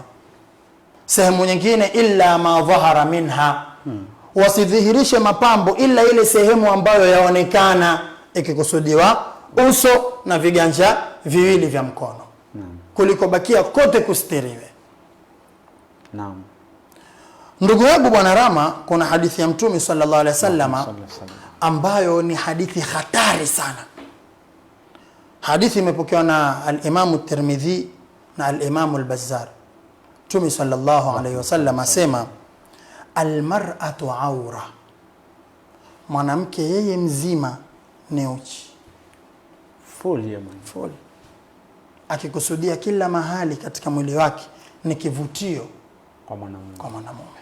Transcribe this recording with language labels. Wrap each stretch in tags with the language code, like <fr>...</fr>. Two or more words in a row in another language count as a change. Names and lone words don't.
<sw>Sehemu nyingine</sw> <ar>إلا ما ظهر منها,</ar> <sw>wasidhihirishe mapambo ila ile sehemu ambayo yaonekana, ikikusudiwa uso na viganja viwili vya mkono, kuliko bakia kote kustiriwe. Naam. Ndugu yangu Bwana Rama, kuna hadithi ya Mtume</sw> <ar>صلى الله عليه وسلم</ar> <sw>ambayo ni hadithi hatari sana. Hadithi imepokewa na al-Imam at-Tirmidhi na al-Imam al-Bazzar. Mtume</sw> <ar>صلى الله عليه وسلم</ar> <sw>asema,</sw> <ar>المرأة عورة,</ar> <sw>mwanamke yeye mzima ni uchi. Full. Akikusudia kila mahali katika mwili wake ni kivutio kwa mwanamume.</sw>